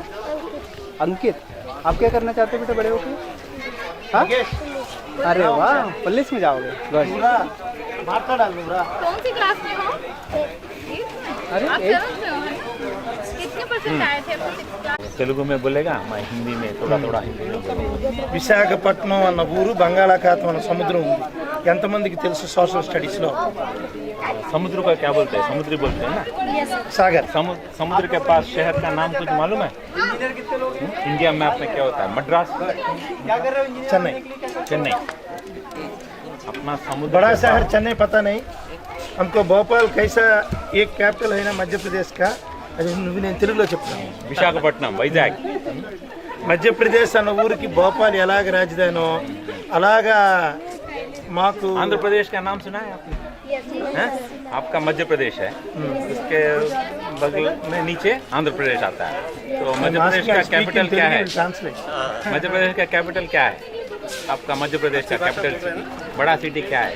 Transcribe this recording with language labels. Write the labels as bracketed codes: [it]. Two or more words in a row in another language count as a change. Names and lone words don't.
[hi] अंकित, आप क्या करना चाहते हो बेटा बड़े होकर? हाँ अरे वाह, पुलिस में जाओगे? मारता डालूंगा। कौन सी क्लास में हो? अरे आप 7th में हो? कितने परसेंट आए थे आपको 6th क्लास? తెలుగు में बोलेगा, मैं हिंदी में थोड़ा हिंदी में बोलूँगा। [te] విశాఖపట్నం అన్న ఊరు బంగాళాఖాతం అన్న సముద్రం ఉంది. ఎంతమందికి తెలుసు [en] social studies? [hi] समुद्र का क्या बोलते हैं? समुद्री बोलते हैं ना। सागर। समुद्र के पास शहर का नाम कुछ मालूम है? [en] India map [hi] में क्या होता है? मद्रास, चेन्नई। चेन्नई अपना समुद्र बड़ा शहर चेन्नई पता नहीं हमको। भोपाल कैसा एक कैपिटल है ना मध्य प्रदेश का, [te] అది నువ్వు నేను తెలుగులో చెప్తాను. विशाखापट्टनम, వైజాగ్. మధ్యప్రదేశ్ అన్న ఊరికి భోపాల్ ఎలాగ రాజధానో అలాగా మాకు [hi] आंध्र प्रदेश का नाम सुना है आपने? हैं? आपका मध्य प्रदेश है, उसके बगल में नीचे आंध्र प्रदेश आता है। तो मध्य प्रदेश का कैपिटल क्या है? मध्य प्रदेश का कैपिटल क्या है? आपका मध्य प्रदेश का [en] capital city, [hi] बड़ा सिटी क्या है?